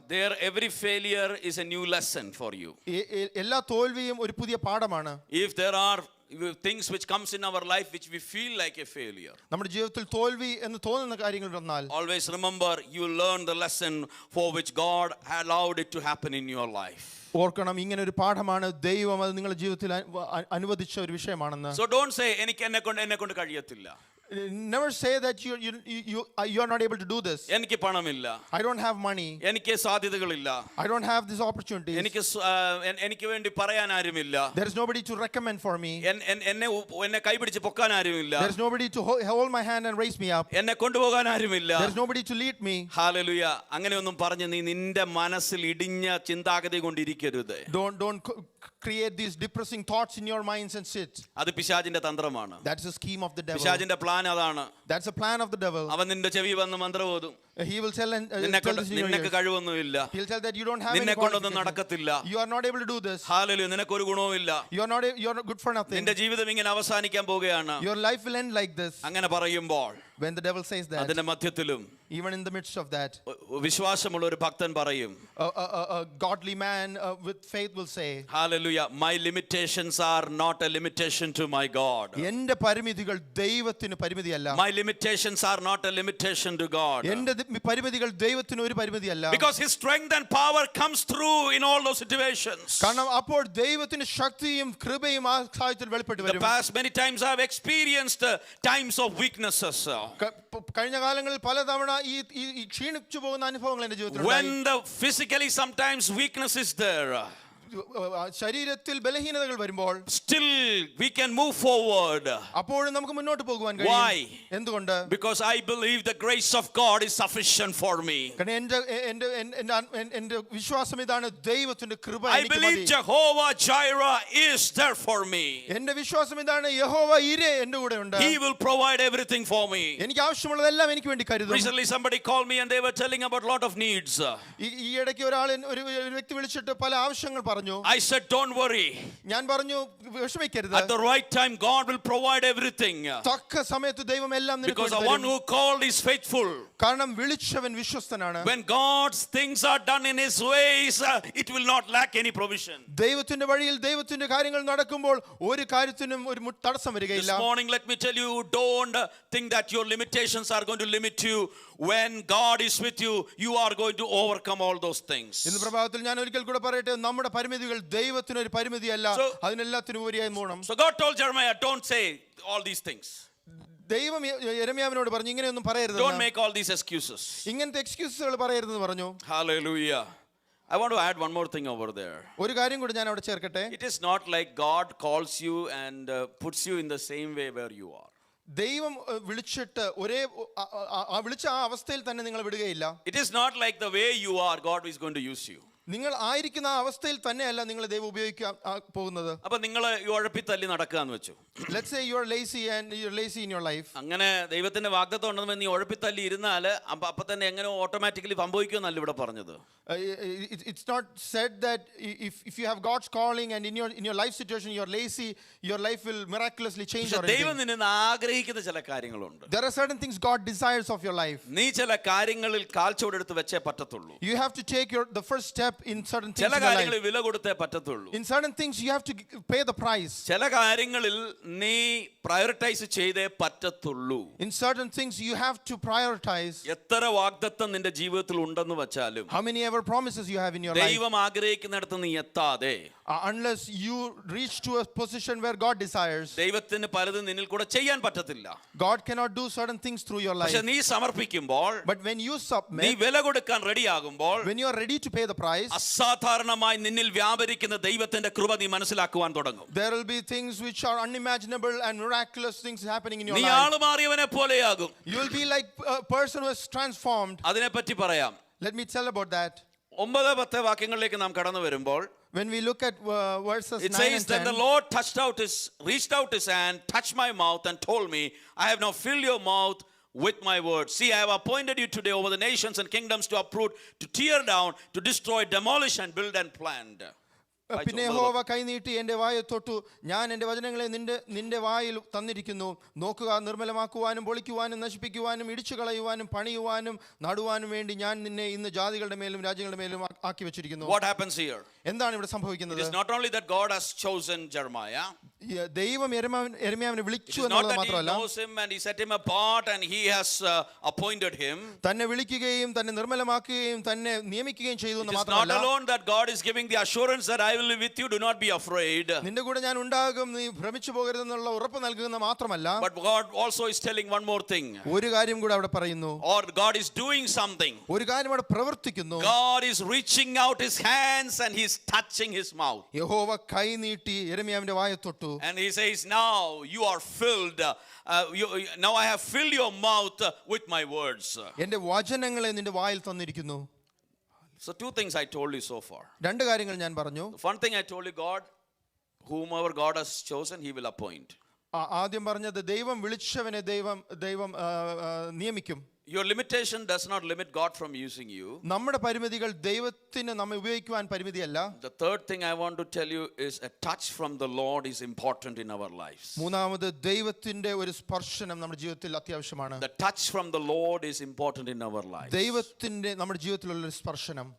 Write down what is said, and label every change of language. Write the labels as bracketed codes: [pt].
[en] There every failure is a new lesson for you. [ml] എല്ലാ തോൽവിയും ഒരു പുതിയ പാഠമാണ്. [en] If there are things which comes in our life which we feel like a failure, [ml] നമ്മുടെ ജീവിതത്തിൽ തോൽവി എന്ന് തോന്നുന്ന കാര്യങ്ങൾ വന്നാൽ, [en] always remember you learn the lesson for which God allowed it to happen in your life. [ml] ഓർക്കണം, ഇങ്ങനെ ഒരു പാഠമാണ് ദൈവം അത് നിങ്ങളുടെ ജീവിതത്തിൽ അനുവദിച്ച ഒരു വിഷയമാണെന്ന്. [en] So don't say [ml] എനിക്ക് എന്നെ കൊണ്ട് കഴിയത്തില്ല. [en] Never say that you are not able to do this. [ml] എനിക്ക് പണമില്ല, [en] I don't have money. [ml] എനിക്ക് സാധ്യതകളില്ല, [en] I don't have these opportunities. [ml] എനിക്ക് വേണ്ടി പറയാൻ ആരുമില്ല, [en] There is nobody to recommend for me. [ml] എന്നെ കൈപിടിച്ച് പൊക്കാൻ ആരുമില്ല, [en] There is nobody to hold my hand and raise me up. [ml] എന്നെ കൊണ്ടുപോകാൻ ആരുമില്ല. [en] There is nobody to lead me. [ml] Hallelujah. അങ്ങനെയൊന്നും പറഞ്ഞ് നീ നിന്റെ മനസ്സിൽ ഇടിഞ്ഞ ചിന്താഗതി കൊണ്ടിരിക്കരുത്. [en] Don't create these depressing thoughts in your minds and sit. [ml] അത് പിശാചിന്റെ തന്ത്രമാണ്. [en] That's a scheme of the devil. [ml] പിശാചിന്റെ പ്ലാൻ അതാണ്. [en] That's a plan of the devil. [ml] അവൻ നിന്റെ ചെവി വന്ന് മന്ത്രം ഓതും. [en] He will tell this in your [ml] നിനക്ക് [en] ears. [ml] കഴിവൊന്നുമില്ല, [en] He'll tell that you don't have any [ml] നിന്നെ കൊണ്ടൊന്നും [en] qualification. [ml] നടക്കത്തില്ല. [en] You are not able to do this. [ml] Hallelujah. നിനക്കൊരു ഗുണവുമില്ല, [en] You are not good for nothing. [ml] നിന്റെ ജീവിതം ഇങ്ങനെ അവസാനിക്കാൻ പോവുകയാണ്. [en] Your life will end like this. [ml] അങ്ങനെ പറയുമ്പോൾ [en] When the devil says that, [ml] അതിന്റെ മധ്യത്തിലും [en] even in the midst of that, [ml] വിശ്വാസമുള്ള ഒരു ഭക്തൻ പറയും, [en] a godly man with faith will say, hallelujah, my limitations are not a limitation to my God. [ml] എന്റെ പരിമിതികൾ ദൈവത്തിന് പരിമിതിയല്ല. [en] My limitations are not a limitation to God. [ml] എന്റെ പരിമിതികൾ ദൈവത്തിന് ഒരു പരിമിതിയല്ല. [en] Because his strength and power comes through in all those situations. [ml] കാരണം അപ്പോൾ ദൈവത്തിന്റെ ശക്തിയും കൃപയും ആ സാഹചര്യത്തിൽ വെളിപ്പെട്ട് [en] The [ml] വരും. [en] past many times I have experienced times of weaknesses. [ml] കഴിഞ്ഞ കാലങ്ങളിൽ പലതവണ ഈ ക്ഷീണിച്ചു പോകുന്ന അനുഭവങ്ങൾ എന്റെ ജീവിതത്തിൽ [en] When the physically sometimes weakness is there, [ml] ശരീരത്തിൽ ബലഹീനതകൾ വരുമ്പോൾ [en] still we can move forward. [ml] അപ്പോഴും നമുക്ക് മുന്നോട്ട് പോകുവാൻ [en] Why? [ml] കഴിയും. എന്തുകൊണ്ട്? [en] Because I believe the grace of God is sufficient for me. [ml] കാരണം എന്റെ വിശ്വാസം ഇതാണ്, ദൈവത്തിന്റെ കൃപ [en] I [ml] എനിക്ക് [en] believe [ml] മതി. [en] Jehovah Jireh is there for me. [ml] എന്റെ വിശ്വാസം ഇതാണ്, യഹോവ ഈരെ എന്റെ കൂടെ ഉണ്ട്. [en] He will provide everything for me. [ml] എനിക്ക് ആവശ്യമുള്ളതെല്ലാം എനിക്ക് വേണ്ടി കരുതും. [en] Recently somebody called me and they were telling about lot of needs. [ml] ഈ ഇടയ്ക്ക് ഒരു വ്യക്തി വിളിച്ചിട്ട് പല ആവശ്യങ്ങൾ പറഞ്ഞു. പറഞ്ഞു. [en] I said, don't worry. [ml] ഞാൻ പറഞ്ഞു വിഷമിക്കരുത്. [en] At the right time, God will provide everything. [ml] തക്ക സമയത്ത് ദൈവം എല്ലാം നിനക്ക് [en] Because the one who called is faithful. [ml] കാരണം വിളിച്ചവൻ വിശ്വസ്തനാണ്. [en] When God's things are done in His ways, it will not lack any provision. [ml] ദൈവത്തിന്റെ വഴിയിൽ ദൈവത്തിന്റെ കാര്യങ്ങൾ നടക്കുമ്പോൾ ഒരു കാര്യത്തിനും ഒരു തടസ്സം വരികയില്ല. [en] This morning, let me tell you, don't think that your limitations are going to limit you. When God is with you, you are going to overcome all those things. [ml] ഇന്ന് പ്രഭാതത്തിൽ ഞാൻ ഒരിക്കൽ കൂടെ പറയട്ടെ, നമ്മുടെ പരിമിതികൾ ദൈവത്തിന് ഒരു പരിമിതിയല്ല, അതിനെല്ലാത്തിനും ഉപരിയായി പോകണം. [en] So God told Jeremiah, don't say all these things. [ml] ദൈവം യെരമ്യാവിനോട് പറഞ്ഞു ഇങ്ങനെയൊന്നും പറയരുത്. [en] Don't make all these excuses. [ml] ഇങ്ങനത്തെ എക്സ്ക്യൂസുകൾ പറയരുതെന്ന് പറഞ്ഞു. [en] Hallelujah. I want to add one more thing over there. [ml] ഒരു കാര്യം കൂടി ഞാൻ അവിടെ ചേർക്കട്ടെ. [en] It is not like God calls you and puts you in the same way where you are. [ml] ദൈവം വിളിച്ചിട്ട് ഒരേ വിളിച്ച ആ അവസ്ഥയിൽ തന്നെ നിങ്ങൾ വിടുകയില്ല. [en] It is not like the way you are, God is going to use you. [ml] നിങ്ങൾ ആയിരിക്കുന്ന ആ അവസ്ഥയിൽ തന്നെയല്ല നിങ്ങൾ ദൈവം ഉപയോഗിക്കാൻ പോകുന്നത്. അപ്പൊ നിങ്ങൾ ഉഴപ്പി തല്ലി നടക്കാന്ന് വെച്ചു. [en] Let's say you are lazy and you are lazy in your life. [ml] അങ്ങനെ ദൈവത്തിന്റെ വാഗ്ദത്തം ഉണ്ടെന്ന് നീ ഉഴപ്പി തല്ലി ഇരുന്നാല് അപ്പൊ തന്നെ എങ്ങനെ ഓട്ടോമാറ്റിക്കലി സംഭവിക്കുമെന്നല്ല ഇവിടെ പറഞ്ഞത്. [en] It's not said that if you have God's calling and in your life situation you are lazy, your life will miraculously change or anything. [ml] ദൈവം നിന്നെ ആഗ്രഹിക്കുന്ന ചില കാര്യങ്ങളുണ്ട്. [en] There are certain things God desires of your life. [ml] നീ ചില കാര്യങ്ങളിൽ കാൽച്ചുവടെടുത്ത് വെച്ചേ പറ്റത്തുള്ളൂ. [en] You have to take the first step in certain things [ml] ചില [en] in your [ml] കാര്യങ്ങളിൽ [en] life. [ml] വില കൊടുത്തേ പറ്റത്തുള്ളൂ. [en] In certain things you have to pay the price. [ml] ചില കാര്യങ്ങളിൽ നീ പ്രയോറിറ്റൈസ് ചെയ്തേ പറ്റത്തുള്ളൂ. [en] In certain things you have to prioritize. [ml] എത്ര വാഗ്ദത്തം നിന്റെ ജീവിതത്തിൽ ഉണ്ടെന്ന് വെച്ചാലും, [en] how many ever promises you have in your life, [ml] ദൈവം ആഗ്രഹിക്കുന്നിടത്ത് നീ എത്താതെ, [en] unless you reach to a position where God desires, [ml] ദൈവത്തിന് പലതും നിന്നിൽ കൂടെ ചെയ്യാൻ പറ്റത്തില്ല. [en] God cannot do certain things through your life. [ml] പക്ഷേ നീ സമർപ്പിക്കുമ്പോൾ, [en] but when you submit, [ml] നീ വില കൊടുക്കാൻ റെഡിയാകുമ്പോൾ, [en] when you are ready to pay the price, [ml] അസാധാരണമായി നിന്നിൽ വ്യാപരിക്കുന്ന ദൈവത്തിന്റെ കൃപ നീ മനസ്സിലാക്കുവാൻ തുടങ്ങും. [en] there will be things which are unimaginable and miraculous things happening in your [ml] നീ [en] life. [ml] ആള് മാറിയവനെ പോലെയാകും. [en] You will be like a person who is transformed. [ml] അതിനെപ്പറ്റി പറയാം. [en] Let me tell about that. [ml] 9-10 വാക്യങ്ങളിലേക്ക് നാം കടന്നു വരുമ്പോൾ, [en] when we look at verses it 9 says and 10, that the Lord reached out his hand, touched my mouth and told me, I have now filled your mouth with my words. See, I have appointed you today over the nations and kingdoms to uproot, to tear down, to destroy, demolish and build and plant. [ml] പിന്നെ യഹോവ കൈനീട്ടി എൻ്റെ വായെ തൊട്ടു, ഞാൻ എൻ്റെ വചനങ്ങളെ നിന്റെ വായിൽ തന്നിരിക്കുന്നു. നോക്കുക, നിർമ്മലമാക്കുവാനും പൊളിക്കുവാനും നശിപ്പിക്കുവാനും ഇടിച്ചു കളയുവാനും പണിയുവാനും നടുവാനും വേണ്ടി ഞാൻ നിന്നെ ഇന്ന് ജാതികളുടെ മേലും രാജ്യങ്ങളുടെ മേലും ആക്കി വെച്ചിരിക്കുന്നു. [en] What happens here? [ml] എന്താണ് ഇവിടെ സംഭവിക്കുന്നത്? [en] It is not only that God has chosen Jeremiah. [ml] ദൈവം യെരമ്യാവിനെ വിളിച്ചു എന്നുള്ളത് മാത്രമല്ല, മാത്രമല്ല, [en] he knows him and he set him apart and he has appointed him. [ml] തന്നെ വിളിക്കുകയും തന്നെ നിർമ്മലമാക്കുകയും തന്നെ നിയമിക്കുകയും ചെയ്തു എന്ന് [en] It is not [ml] മാത്രമല്ല, [en] alone that God is giving the assurance that I will be with you, do not be afraid. [ml] നിന്റെ കൂടെ ഞാൻ ഉണ്ടാകും, നീ ഭ്രമിച്ചു പോകരുതെന്നുള്ള ഉറപ്പ് നൽകുന്ന മാത്രമല്ല, [en] But God also is telling one more thing. [ml] ഒരു കാര്യം കൂടെ അവിടെ പറയുന്നു. [en] Or God is doing something. [ml] ഒരു കാര്യം അവിടെ പ്രവർത്തിക്കുന്നു. [en] God is reaching out his hands and he is touching his mouth. [ml] യഹോവ കൈ നീട്ടി യെരമ്യാവിന്റെ വായെ തൊട്ടു. [en] And he says, now you are filled. Now I have filled your mouth with my words. [ml] എൻ്റെ വചനങ്ങളെ നിന്റെ വായിൽ തന്നിരിക്കുന്നു. [en] So 2 things I told you so far. [ml] രണ്ട് കാര്യങ്ങൾ ഞാൻ പറഞ്ഞു. [en] The one thing I told you, God, whomever God has chosen, he will appoint. [ml] ആദ്യം പറഞ്ഞത് ദൈവം വിളിച്ചവനെ ദൈവം നിയമിക്കും. [en] Your limitation does not limit God from using you. [ml] നമ്മുടെ പരിമിതികൾ ദൈവത്തിന് നമ്മെ ഉപയോഗിക്കുവാൻ പരിമിതിയല്ല. [en] The third thing I want to tell you is a touch from the Lord is important in our lives. [ml] മൂന്നാമത് ദൈവത്തിന്റെ ഒരു സ്പർശനം നമ്മുടെ ജീവിതത്തിൽ അത്യാവശ്യമാണ്. [en] The touch from the Lord is important in our lives. [ml] ദൈവത്തിന്റെ നമ്മുടെ ജീവിതത്തിലുള്ള ഒരു സ്പർശനം.